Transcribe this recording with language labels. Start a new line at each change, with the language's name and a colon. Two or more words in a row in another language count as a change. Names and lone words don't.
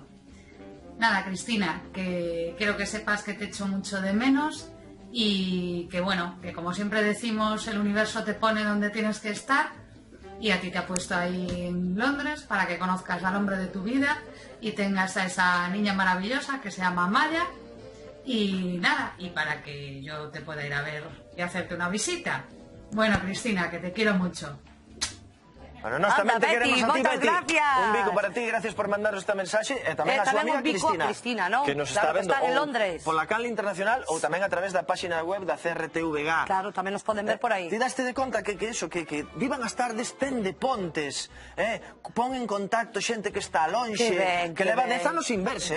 Spanish: Nada, Cristina, que quiero que sepas que te echo mucho de menos y que bueno, que como siempre decimos, el universo te pone donde tienes que estar y a ti te ha puesto ahí en Londres para que conozcas al hombre de tu vida y tengas a esa niña maravillosa que se llama Maya y nada, y para que yo te pueda ir a ver y hacerte una visita. Bueno, Cristina, que te quiero mucho.
Galician: Bueno, nós tamén te queremos a ti, Betty. Gracias. Un bico para ti, gracias por mandaros esta mensaxe e tamén a súa amiga Cristina, ¿no? que nos claro, está vendo en Londres. Pola canle internacional ou tamén a través da páxina web da CRTVG. Claro, tamén nos poden ver por aí. Ti daste de conta que vivan as tardes ten de pontes, pon en contacto xente que está lonxe, que leva 10 anos sin verse,